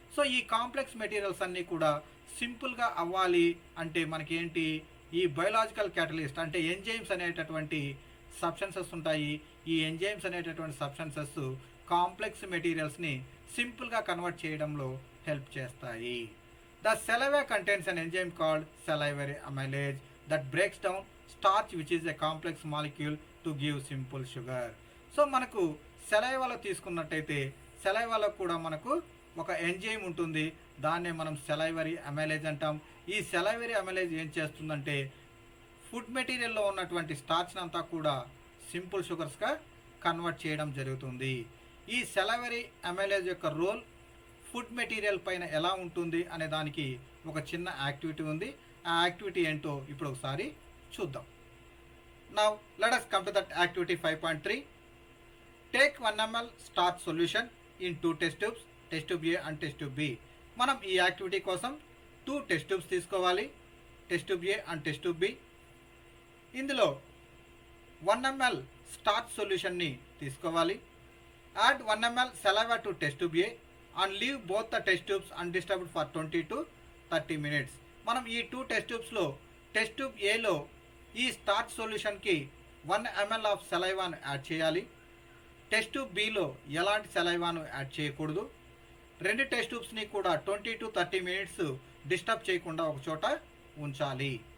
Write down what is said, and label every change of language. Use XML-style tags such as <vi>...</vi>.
<te>So ఈ complex materials అన్నీ కూడా సింపుల్గా అవ్వాలి అంటే మనకి ఏంటి? ఈ బయలాజికల్ క్యాటలిస్ట్ అంటే ఎంజైమ్స్ అనేటటువంటి సబ్స్టెన్సెస్ ఉంటాయి. ఈ ఎంజైమ్స్ అనేటటువంటి సబ్స్టెన్సెస్ కాంప్లెక్స్ మెటీరియల్స్ని సింపుల్గా కన్వర్ట్ చేయడంలో హెల్ప్ చేస్తాయి.</te> <en>The saliva contains an enzyme called salivary amylase that breaks down starch which is a complex molecule to give simple sugar.</en> <te>So మనకు సెలైవాలో తీసుకున్నట్టయితే సెలైవాలో కూడా మనకు ఒక ఎంజైమ్ ఉంటుంది. దాన్నే మనం సెలైవరీ అమైలేజ్ అంటాం. ఈ సెలైవరీ అమైలేజ్ ఏం చేస్తుందంటే ఫుడ్ మెటీరియల్లో ఉన్నటువంటి స్టార్చ్ అంతా కూడా సింపుల్ షుగర్స్గా కన్వర్ట్ చేయడం జరుగుతుంది. ఈ సెలైవరీ అమైలేజ్ యొక్క రోల్ ఫుడ్ మెటీరియల్ పైన ఎలా ఉంటుంది అనే దానికి ఒక చిన్న యాక్టివిటీ ఉంది. ఆ యాక్టివిటీ ఏంటో ఇప్పుడు ఒకసారి చూద్దాం.</te> <en>Now let us come to that activity 5.3. Take 1 ml starch solution in 2 test tubes, test tube A and test tube B.</en> <te>మనం ఈ యాక్టివిటీ కోసం 2 టెస్ట్ ట్యూబ్స్ తీసుకోవాలి, test tube A and test tube B. ఇందులో 1 ml starch సొల్యూషన్ని తీసుకోవాలి.</te> <en>Add 1 ml saliva to test tube A and leave both the test tubes undisturbed for 20 to 30 minutes.</en> <te>మనం ఈ 2 test ట్యూబ్స్లో test tube ఏలో ఈ starch సొల్యూషన్కి 1 ml of సెలైవాను add చేయాలి. Test tube below ఎలాంటి సెలైవాను add చేయకూడదు. 2 test ట్యూబ్స్ని కూడా 20 to 30 minutes disturb చేయకుండా ఒక చోట ఉంచాలి.</te>